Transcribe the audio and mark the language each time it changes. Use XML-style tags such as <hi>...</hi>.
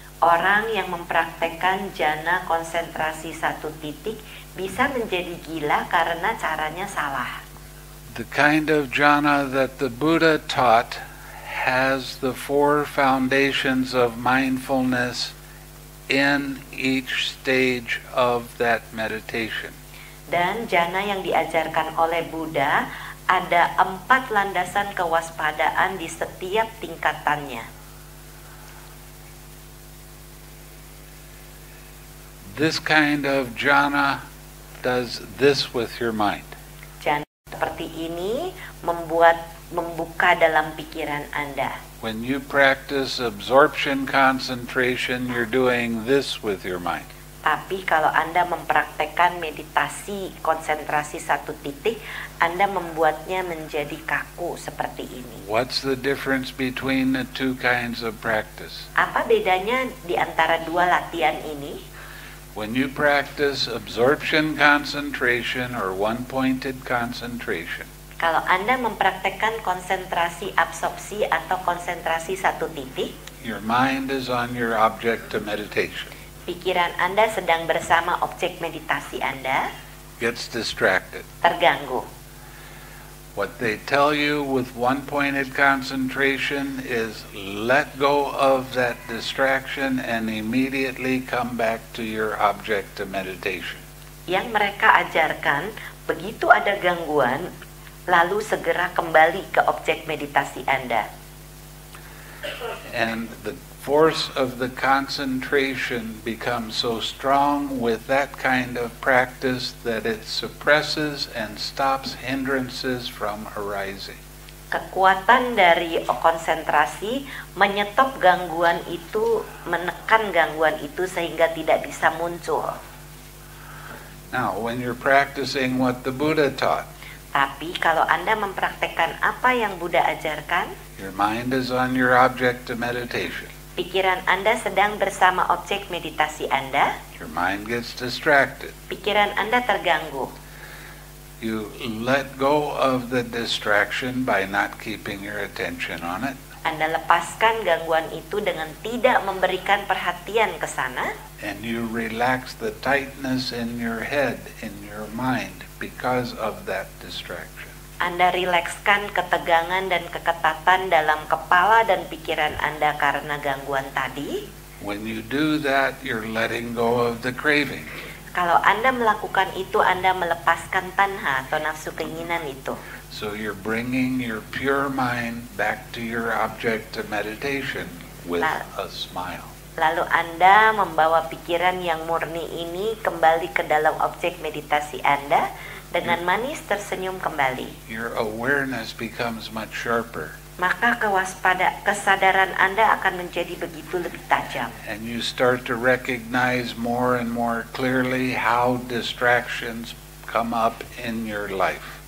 <id>Orang yang mempraktekkan jana konsentrasi satu titik bisa menjadi gila karena caranya salah.</id> <en>The kind of jhana that the Buddha taught has the four foundations of mindfulness in each stage of that meditation.</en> <id>Dan jana yang diajarkan oleh Buddha ada 4 landasan kewaspadaan di setiap tingkatannya.</id> <en>This kind of jhana does this with your mind.</en> <id>Jana seperti ini membuka dalam pikiran Anda.</id> <en>When you practice absorption concentration, you're doing this with your mind.</en> <id>Tapi kalau Anda mempraktekkan meditasi konsentrasi satu titik, Anda membuatnya menjadi kaku seperti ini.</id> <en>What's the difference between the two kinds of practice?</en> <id>Apa bedanya di antara dua latihan ini?</id> <en>When you practice absorption concentration or one-pointed concentration,</en> <id>Kalau Anda mempraktekkan konsentrasi absorpsi atau konsentrasi satu titik,</id> <en>your mind is on your object of meditation.</en> <id>pikiran Anda sedang bersama objek meditasi Anda,</id> <en>Gets distracted.</en> <id>terganggu.</id> <en>What they tell you with one-pointed concentration is let go of that distraction and immediately come back to your object of meditation.</en> <id>Yang mereka ajarkan, begitu ada gangguan, lalu segera kembali ke objek meditasi Anda.</id> <en>And the force of the concentration becomes so strong with that kind of practice that it suppresses and stops hindrances from arising.</en> <id>Kekuatan dari konsentrasi menyetop gangguan itu, menekan gangguan itu sehingga tidak bisa muncul.</id> <en>Now, when you're practicing what the Buddha taught,</en> <id>Tapi kalau Anda mempraktekkan apa yang Buddha ajarkan,</id> <en>your mind is on your object of meditation.</en> <id>pikiran Anda sedang bersama objek meditasi Anda,</id> <en>Your mind gets distracted.</en> <id>pikiran Anda terganggu.</id> <en>You let go of the distraction by not keeping your attention on it.</en> <id>Anda lepaskan gangguan itu dengan tidak memberikan perhatian ke sana,</id> <en>And you relax the tightness in your head, in your mind, because of that distraction.</en> <id>Anda rilekskan ketegangan dan keketatan dalam kepala dan pikiran Anda karena gangguan tadi.</id> <en>When you do that, you're letting go of the craving.</en> <id>Kalau Anda melakukan itu, Anda melepaskan tanha atau nafsu keinginan itu.</id> <en>So you're bringing your pure mind back to your object of meditation with a smile.</en> <id>Lalu Anda membawa pikiran yang murni ini kembali ke dalam objek meditasi Anda dengan manis tersenyum kembali.</id> <en>Your awareness becomes much sharper.</en> <id>Maka kesadaran Anda akan menjadi begitu lebih tajam.</id> <en>And you start to recognize more and more clearly how distractions come up in your life.</en>